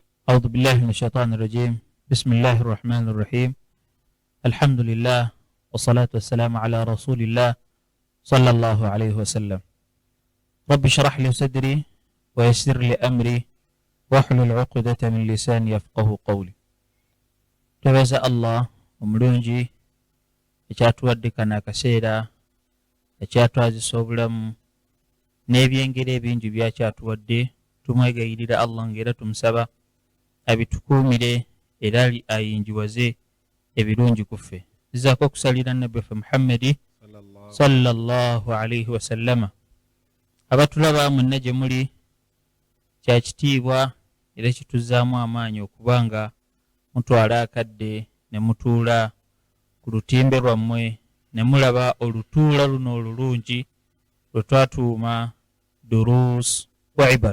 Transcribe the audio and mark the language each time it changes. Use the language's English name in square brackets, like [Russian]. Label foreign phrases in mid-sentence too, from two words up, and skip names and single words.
[Arabic] أعوذ بالله من الشيطان الرجيم. بسم الله الرحمن الرحيم. الحمد لله والصلاة والسلام على رسول الله صلى الله عليه وسلم. رب اشرح لي صدري ويسر لي أمري واحلل عقدة من لساني يفقه قولي. [Ganda] Tuweeza Allah omulungi ekyatuwadde kano akaseera ekyatwazisa obulamu n'ebyengeri ebingi byakyatuwadde. Tumwegayirira Allah ng'era tumusaba abitukuumire era ayinjiwaze ebirungi ku ffe. Zizaako okusalira nabbi waffe Muhammadi [Arabic] صلى الله عليه وسلم. [Ganda] Abatulaba mwenna gye muli, kya kitiibwa era kituzaamu amaanyi okuba nga mutwala akadde ne mutuula ku lutimbe lwammwe ne mulaba olutuula luno olulungi lwe twatuuma [Arabic] دروس وعبر.